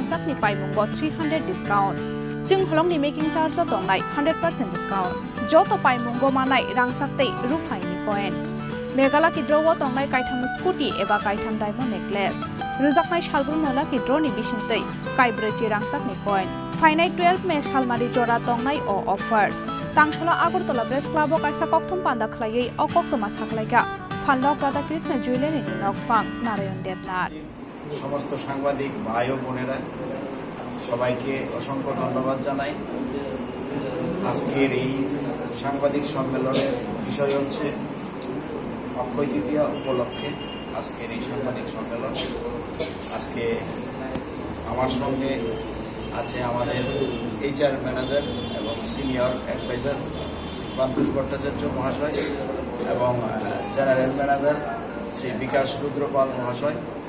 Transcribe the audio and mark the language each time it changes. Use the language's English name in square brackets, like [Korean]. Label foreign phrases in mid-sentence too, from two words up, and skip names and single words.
[Kok Borok] sakni paimungo 300 discount Jung holongni [English] making charge [Kok Borok] tongnai 100% discount joto paimungo manai rangsaktei rufai ni coin Megala ki draw tongnai kaitham scooty eba kaitham [English] diamond necklace [Kok Borok] rujaknai shalbung nala ki draw ni bisingtei kaibreci rangsakni coin Finite 12 me salmari jora tongnai o offers Tangshala Agartala Press Club o kaisa kokthum panda khlaiei o koktoma saklaiga Phanlok Radha Krishna Jewelry ni nokphang Narayan Devnath [Bangla] সমস্ত সাংবাদিক ভাই ও বোনেরা সবাইকে অসংখ্য ধন্যবাদ জানাই আজকের এই সাংবাদিক সম্মেলনের বিষয় হচ্ছে অক্ষয় তৃতীয়া উপলক্ষে আজকের এই সাংবাদিক সম্মেলন আজকে আমার সঙ্গে আছে আমাদের [English] HR manager [Bangla] এবং [English] senior advisor [Bangla] বান্তুষ ভট্টাচার্য মহাশয় এবং [English] general manager [Bangla] শ্রী বিকাশ রুদ্রপাল মহাশয়